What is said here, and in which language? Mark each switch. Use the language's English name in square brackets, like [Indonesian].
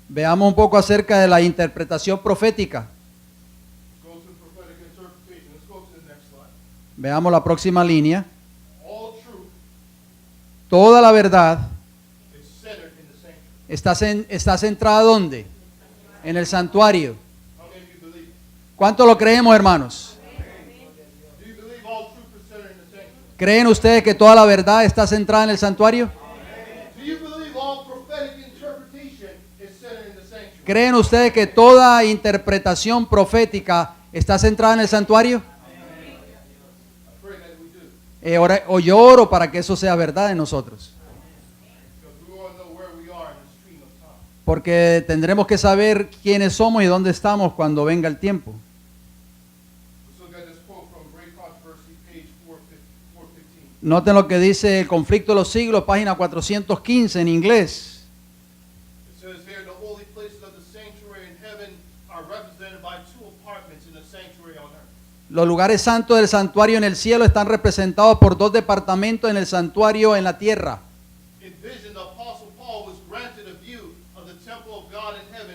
[Spanish] Veamos un poco acerca de la interpretación profética. [English] Let's go to the prophetic interpretation. Let's go to the next slide. [Spanish] Veamos la próxima línea. [English] All truth [Spanish] Toda la verdad [English] is centered in the sanctuary. [Spanish] está centrada ¿dónde? En el santuario. [English] How many of you believe? [Spanish] ¿Cuánto lo creemos, hermanos? [English] Do you believe all truth is centered in the sanctuary? [Spanish] ¿Creen ustedes que toda la verdad está centrada en el santuario? [English] Do you believe all prophetic interpretation is centered in the sanctuary? [Spanish] ¿Creen ustedes que toda interpretación profética está centrada en el santuario? [English] I pray that we do. [Spanish] Yo oro para que eso sea verdad en nosotros. [English] Because we want to know where we are in the stream of time. [Spanish] Porque tendremos que saber quiénes somos y dónde estamos cuando venga el tiempo. [English] Let's look at this quote from Great Controversy, page 415. [Spanish] Noten lo que dice El conflicto de los siglos, página 415 en inglés. [English] It says here, the holy places of the sanctuary in heaven are represented by two apartments in the sanctuary on earth. [Spanish] Los lugares santos del santuario en el cielo están representados por 2 departamentos en el santuario en la tierra. [English] In vision, the Apostle Paul was granted a view of the temple of God in